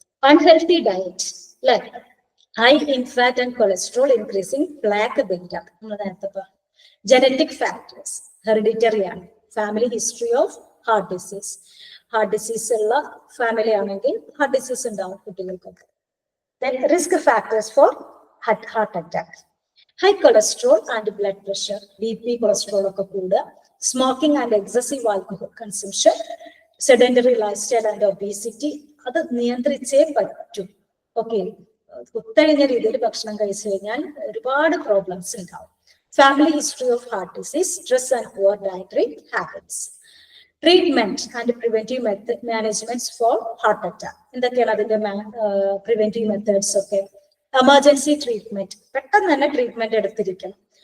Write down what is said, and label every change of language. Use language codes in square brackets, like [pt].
[en] Unhealthy diet അല്ലെ, high in fat and cholesterol, increasing plaque buildup. [ml] നമ്മൾ നേരത്തെ പറഞ്ഞു. [en] genetic factors, hereditary ആണ്, family history of [ml] heart disease, heart disease ഉള്ള family ആണെങ്കിൽ ഹാർട്ട് ഡിസീസ് ഉണ്ടാവും കുട്ടികൾക്കൊക്കെ. [en] Then risk factors for heart attack, high cholesterol and blood pressure, BP, cholesterol [ml] ഒക്കെ കൂടുക, [en] Smoking and excessive alcohol consumption, sedentary lifestyle and obesity. [ml] അത് നിയന്ത്രിച്ചേ പറ്റും. Okay, കുത്തഴിഞ്ഞ രീതിയിൽ ഭക്ഷണം കഴിച്ചു കഴിഞ്ഞാൽ ഒരുപാട് പ്രോബ്ലംസ് ഉണ്ടാവും. [en] Family history of heart disease, stress and poor dietary habits. Treatment and preventive managements for heart attack. [ml] എന്തൊക്കെയാണ് അതിന്റെ പ്രിവെന്റീവ് മെത്തേഡ്സ് ഒക്കെ? [en] emergency treatment, [ml] പെട്ടെന്ന് തന്നെ ട്രീറ്റ്മെന്റ് എടുത്തിരിക്കണം.